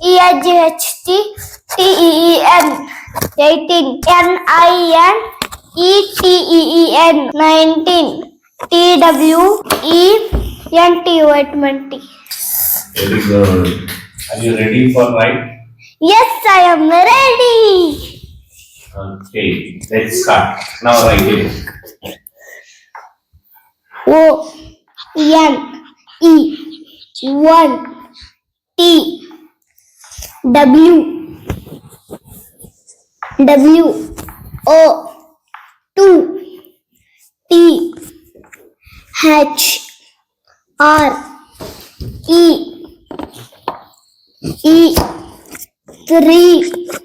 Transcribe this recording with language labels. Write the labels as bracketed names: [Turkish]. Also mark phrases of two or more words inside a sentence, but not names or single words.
[English] E-I-G-H-T-T-E-E-N 18, N-I-N-E-T-E-E-N 19, T-W-E-N-T-O 20. Very good. Are you ready for write? Yes, I am ready. Okay, let's start. Now write it. O-N-E 1, T W-O 2, T H-R-E-E 3,